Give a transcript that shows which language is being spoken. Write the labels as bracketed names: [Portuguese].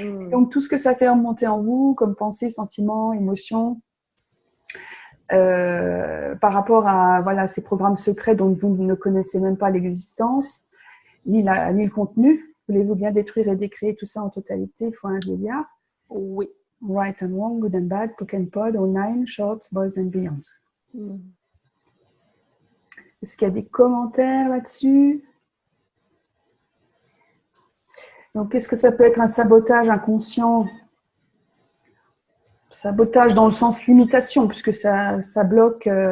[French] Donc, tout ce que ça fait remonter en vous, comme pensée, sentiments, émotions, par rapport à ces programmes secrets dont vous ne connaissez même pas l'existence, ni le contenu, voulez-vous bien détruire et décréer tout ça en totalité, x1 milliard? Oui. [English] Right and wrong, good and bad, poke and pod, all nine, shorts, boys and beyonds. [French] Est-ce qu'il y a des commentaires là-dessus? Donc, qu'est-ce que ça peut être un sabotage inconscient? Sabotage dans le sens limitation, puisque ça bloque.